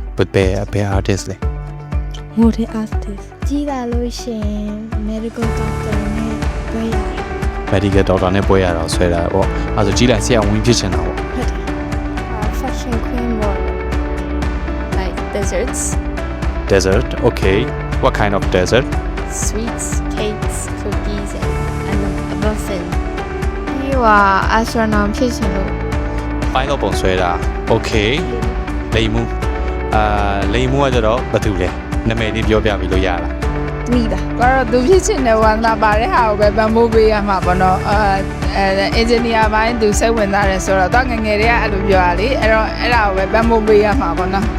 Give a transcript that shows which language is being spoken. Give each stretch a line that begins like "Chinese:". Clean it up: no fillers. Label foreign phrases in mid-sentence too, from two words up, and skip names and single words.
Burmese: ဘယ် artist လဲ
English: model artist
Burmese: ကြီးလာလို့ရှင်
English: medical doctor
Burmese: နဲ့တွေ့ရတယ်
English: medical doctor
Burmese: နဲ့ပွဲရတာဆွဲတာပေါ့အဲ့ဆိုကြီးလိုက်ဆရာဝန်ဖြစ်ချင်တာပေါ့ ဟုတ်တယ်
English: fashion queen
Burmese: ပေါ့
English: like desserts, desert okay what kind of desert sweets, cakes, cookies, and a muffin.
Burmese: ပြီးွာ astronaut ဖြစ်ချင်လို့ ပိုင်းတော့ပုံဆွဲတာ okay လိမ်မှုလိမ်မှုကကြတော့ဘာတူလဲနာမည်လေးပြောပြပြီးလို့ရလား မိတာ ကတော့သူဖြစ်ချင်တဲ့ဝမ်းသာပါတဲ့ဟာကိုပဲပံ့ပိုးပေးရမှာပေါ့နော်အင်ဂျင်နီယာပိုင်းသူစိတ်ဝင်စားတယ်ဆိုတော့တော့ငငယ်တွေကအဲ့လိုပြောရလေအဲ့တော့အဲ့ဒါကိုပဲပံ့ပိုးပေးရမှာပေါ့နော်